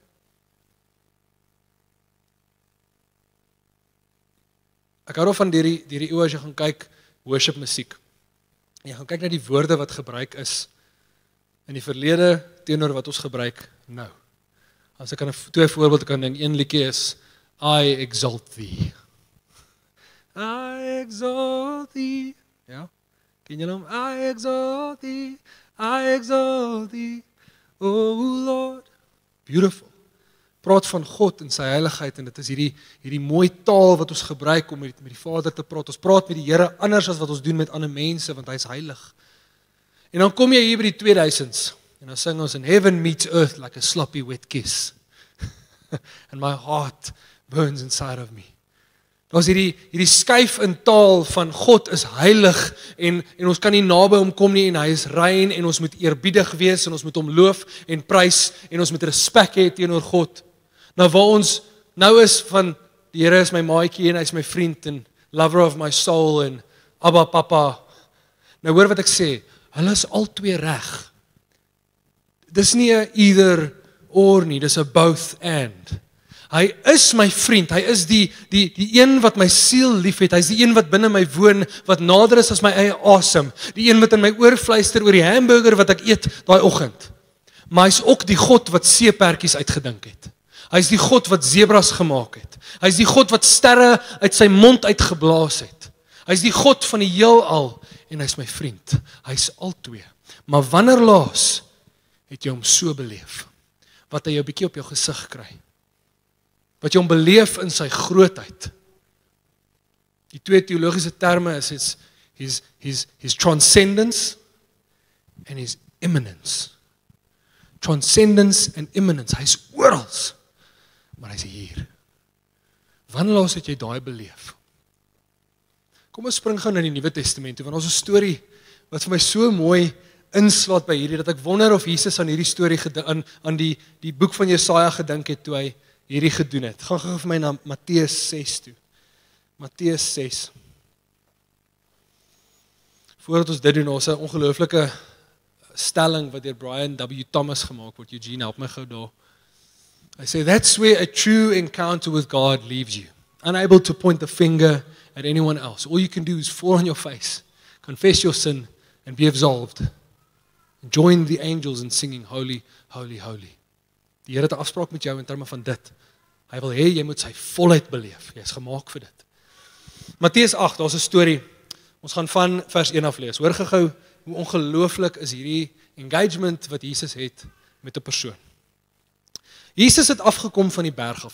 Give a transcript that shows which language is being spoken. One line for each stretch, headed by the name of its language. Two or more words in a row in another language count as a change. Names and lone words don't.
Afrikaans: Ek hou van die eeue as jy gaan kyk worship musiek. Jy gaan kyk na die woorde wat gebruik is in die verlede teenoor wat ons gebruik nou. As ek kan 2 voorbeelde kan ding, een liedjie is
English: I exalt thee. I exalt thee.
Afrikaans: Ja. Ken julle hom?
English: I exalt thee, oh Lord. Beautiful.
Afrikaans: Praat van God en sy heiligheid en dit is hierdie mooi taal wat ons gebruik om met die Vader te praat. Ons praat met die Here anders as wat ons doen met ander mense want hy is heilig. En dan kom jy hier by die 2000s en dan sing ons in
English: heaven meets earth like a sloppy wet kiss. And my heart burns inside of me.
Afrikaans: Daar's hierdie skuif in taal van God is heilig en ons kan nie naby hom kom nie en hy is rein en ons moet eerbiedig wees en ons moet hom loof en prys en ons moet respek hê teenoor God. Nou waar ons nou is van die Here is my maatjie en hy is my vriend en
English: lover of my soul
Afrikaans: en Abba Papa. Nou hoor wat ek sê, hulle is albei reg. Dis nie 'n
English: either or
Afrikaans: nie, dis 'n
English: both and.
Afrikaans: Hy is my vriend, hy is die een wat my siel liefhet, hy is die een wat binne my woon, wat nader is as my eie asem, die een wat in my oor fluister oor die hamburger wat ek eet daai oggend. Maar hy's ook die God wat seepertjies uitgedink het. Hy's die God wat zebras gemaak het. Hy's die God wat sterre uit sy mond uitgeblaas het. Hy's die God van die heelal en hy's my vriend. Hy's albei. Maar wanneer laas het jy hom so beleef? Wat hy jou bietjie op jou gesig kry? Wat jy hom beleef in sy grootheid. Die 2 teologiese terme is
English: his transcendence and his immanence. Transcendence and immanence.
Afrikaans: Hy's oral, maar hy's hier. Wanneer laas het jy daai beleef? Kom ons spring gou na die Nuwe Testament toe, want ons 'n storie wat vir my so mooi inslaat by hierdie, dat ek wonder of Jesus aan hierdie storie aan die boek van Jesaja gedink het toe hy hierdie gedoen het. Gaan gou vir my na Matteus 6 toe. Matteus 6. Voordat ons dit doen, ons 'n ongelooflike stelling wat deur Brian W. Thomas gemaak word. Eugene, help my gou daar.
English: I say that's where a true encounter with God leaves you. Unable to point the finger at anyone else. All you can do is fall on your face, confess your sin and be absolved. Join the angels in singing holy, holy, holy.
Afrikaans: Die Here het 'n afspraak met jou in terme van dit. Hy wil hê jy moet sy volheid beleef. Jy's gemaak vir dit. Matteus 8, daar's 'n storie. Ons gaan van vers 1 af lees. Hoor gou hoe ongelooflik is hierdie engagement wat Jesus het met 'n persoon. Jesus het afgekom van die berg af.